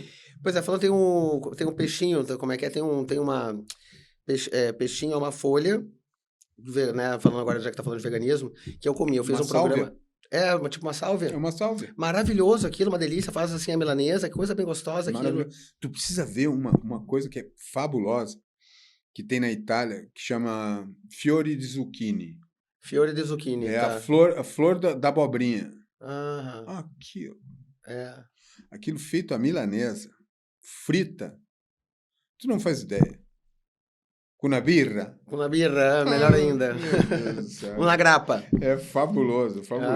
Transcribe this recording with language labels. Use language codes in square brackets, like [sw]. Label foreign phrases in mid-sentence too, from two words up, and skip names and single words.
[pt] Pois é, falando tem um peixinho, como é que é? Tem uma peixinho é uma folha, né? Falando agora, já que tá falando de veganismo, que eu comi. Eu fiz Uma um programa. sálvia. Tipo uma sálvia. É uma sálvia. Maravilhoso aquilo, uma delícia. Faz assim a milanesa, que coisa bem gostosa aquilo. Tu precisa ver uma coisa que é fabulosa, que tem na Itália, que chama [it] fiore di zucchini. Fiore di zucchini, [pt] É tá. a flor da abobrinha. Aquilo. Aquilo feito à milanesa, frita. Tu não faz ideia. Com uma birra. Com uma birra, melhor ainda. Meu Deus do céu. Uma grappa. É fabuloso, fabuloso.